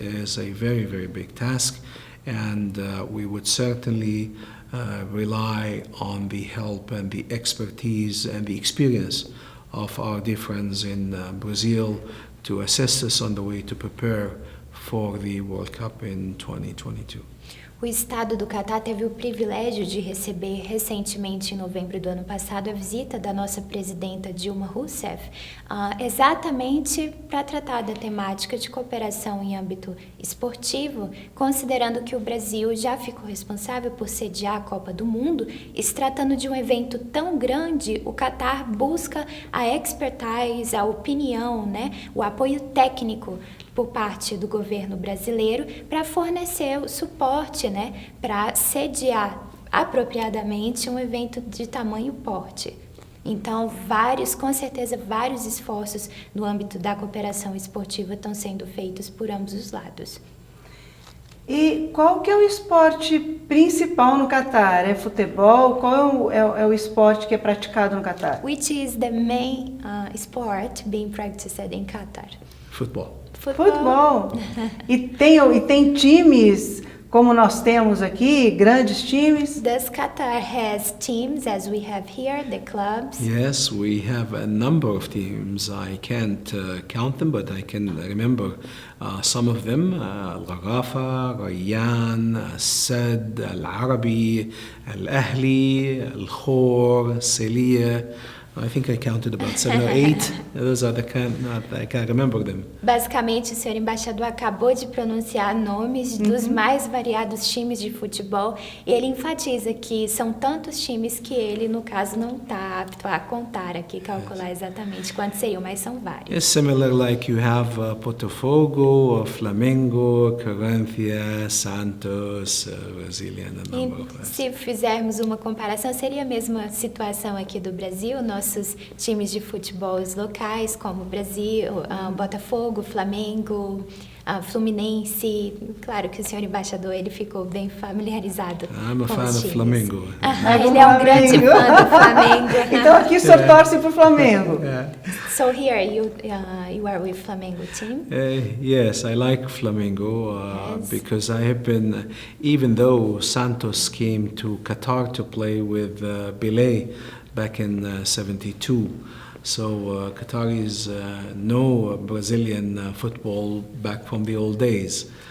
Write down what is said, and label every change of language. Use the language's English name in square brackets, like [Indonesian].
[English] It is a very, very big task, and we would certainly rely on the help and the expertise and the experience of our dear friends in Brazil to assist us on the way to prepare for the World Cup in 2022. [Portuguese] O Estado do Catar teve o privilégio de receber recentemente, em novembro do ano passado, a visita da nossa presidenta Dilma Rousseff, exatamente para tratar da temática de cooperação em âmbito esportivo, considerando que o Brasil já ficou responsável por sediar a Copa do Mundo, e se tratando de um evento tão grande, o Catar busca a expertise, a opinião, né, o apoio técnico por parte do governo brasileiro para fornecer o suporte, né, para sediar apropriadamente um evento de tamanho porte. Então, com certeza, vários esforços no âmbito da cooperação esportiva estão sendo feitos por ambos os lados. E qual que é o esporte principal no Catar? É futebol? Qual é o esporte que é praticado no Catar? [English] Which is the main sport being practiced in Qatar? Football. [Portuguese] Futebol. E tem times como nós temos aqui, grandes times? [English] Does Qatar has teams as we have here, the clubs? Yes, we have a number of teams. I can't count them, but I can remember some of them. Al-Ghafa, Rayyan, Al-Sad, Al-Arabi, Al-Ahli, Al-Khor, Seliya. I think I counted about 7 or 8. Those are the kind, I can't remember them. [Portuguese] Basicamente, o senhor embaixador acabou de pronunciar nomes dos mais variados times de futebol e ele enfatiza que são tantos times que ele, no caso, não está apto a contar aqui, calcular exatamente quantos seriam, mas são vários. [English] It's similar like you have Botafogo, Flamengo, Corinthians, Santos, Brazilian, a number of us. [Portuguese] Se fizermos uma comparação, seria a mesma situação aqui do Brasil, nossos times de futebol locais, como Brasil, Botafogo, Flamengo, Fluminense. Claro que o senhor embaixador ele ficou bem familiarizado [English] I'm a [Portuguese] com [English] fan [Portuguese] os [English] of [Portuguese] times. [English] Flamengo. [Portuguese] Ele é um grande fã do Flamengo. Então aqui o senhor torce para o Flamengo. [English] So here you are with Flamengo team? Yes, I like Flamengo Yes. because I have been, even though Santos came to Qatar to play with Pelé back in 72, so Qataris know Brazilian football back from the old days.